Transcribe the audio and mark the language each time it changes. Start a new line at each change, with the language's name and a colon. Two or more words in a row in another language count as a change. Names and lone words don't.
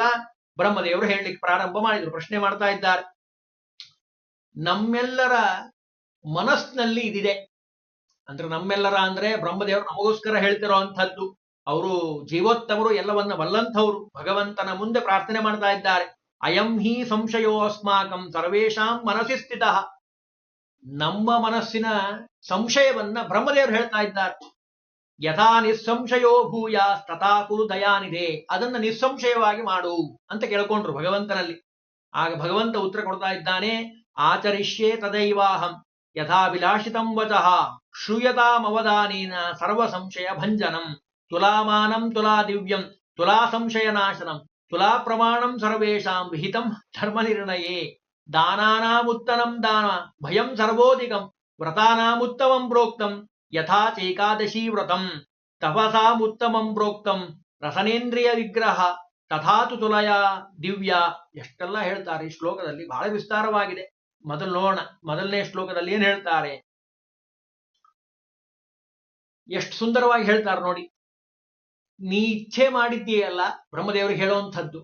Kannada: ಬ್ರಹ್ಮದೇವರು ಹೇಳಲಿಕ್ಕೆ ಪ್ರಾರಂಭ ಮಾಡಿದ್ರು, ಪ್ರಶ್ನೆ ಮಾಡ್ತಾ ಇದ್ದಾರೆ. ನಮ್ಮೆಲ್ಲರ ಮನಸ್ಸಿನಲ್ಲಿ ಇದಿದೆ ಅಂದ್ರೆ, ನಮ್ಮೆಲ್ಲರ ಅಂದ್ರೆ ಬ್ರಹ್ಮದೇವರು ನಮಗೋಸ್ಕರ ಹೇಳ್ತಿರೋ ಅಂಥದ್ದು. ಅವರು ಜೀವೋತ್ತಮರು, ಎಲ್ಲವನ್ನ ಬಲ್ಲಂಥವ್ರು. ಭಗವಂತನ ಮುಂದೆ ಪ್ರಾರ್ಥನೆ ಮಾಡ್ತಾ ಇದ್ದಾರೆ.
Sanskrit: ಅಯಂ ಹಿ ಸಂಶಯೋ ಅಸ್ಮಾಕಂ ಸರ್ವೇಷಾಂ ಮನಸ್ಸಿ ಸ್ಥಿತ.
Kannada: ನಮ್ಮ ಮನಸ್ಸಿನ ಸಂಶಯವನ್ನ ಬ್ರಹ್ಮದೇವರು ಹೇಳ್ತಾ ಇದ್ದಾರೆ.
Sanskrit: ಯಥಾ ನಿಸ್ಸಂಶಯೋ ಭೂಯ ತಥಾ ಕುರು ದಯಾನಿದೆ.
Kannada: ಅದನ್ನ ನಿಸ್ಸಂಶಯವಾಗಿ ಮಾಡು ಅಂತ ಕೇಳ್ಕೊಂಡ್ರು ಭಗವಂತನಲ್ಲಿ. ಆಗ ಭಗವಂತ ಉತ್ತರ ಕೊಡ್ತಾ ಇದ್ದಾನೆ.
Sanskrit: ಆಚರಿಷ್ಯೆ ತದೈವಾಹಂ ಯಥಾ ವಿಲಾಸಿತಂ ವಚಃ ಶ್ರೂಯತಾಮವಧಾನೇನ ಸರ್ವ ಸಂಶಯ ಭಂಜನಂ ತುಲಾಮಾನಂ ತುಲಾ ದಿವ್ಯಂ ತುಲಾ ಸಂಶಯ ನಾಶನಂ ತುಲಾ ಪ್ರಮಾಣಂ ಸರ್ವೇಷಾಂ ವಿಹಿತಂ ಧರ್ಮ ನಿರ್ಣಯೇ ದಾನಾನಾಮುತ್ತಮಂ ದಾನ ಭಯಂ ಸರ್ವೋಧಿಕಂ ವ್ರತಾನಾಮುತ್ತಮಂ ಪ್ರೋಕ್ತಂ ಯಥಾ ಚೈಕಾದಶಿ ವ್ರತಂ ತಪಸಾಮುತ್ತಮಂ ಪ್ರೋಕ್ತಂ ರಸನೇಂದ್ರಿಯ ವಿಗ್ರಹ ತಥಾತು ತುಲಯ ದಿವ್ಯ.
Kannada: ಎಷ್ಟೆಲ್ಲ ಹೇಳ್ತಾರೆ ಈ ಶ್ಲೋಕದಲ್ಲಿ, ಬಹಳ ವಿಸ್ತಾರವಾಗಿದೆ. ಮೊದಲು ನೋಡೋಣ, ಮೊದಲನೇ ಶ್ಲೋಕದಲ್ಲಿ ಏನ್ ಹೇಳ್ತಾರೆ, ಎಷ್ಟು ಸುಂದರವಾಗಿ ಹೇಳ್ತಾರೆ ನೋಡಿ. ನೀ ಇಚ್ಛೆ ಮಾಡಿದ್ದೀಯಲ್ಲ, ಬ್ರಹ್ಮದೇವರಿಗೆ ಹೇಳುವಂಥದ್ದು.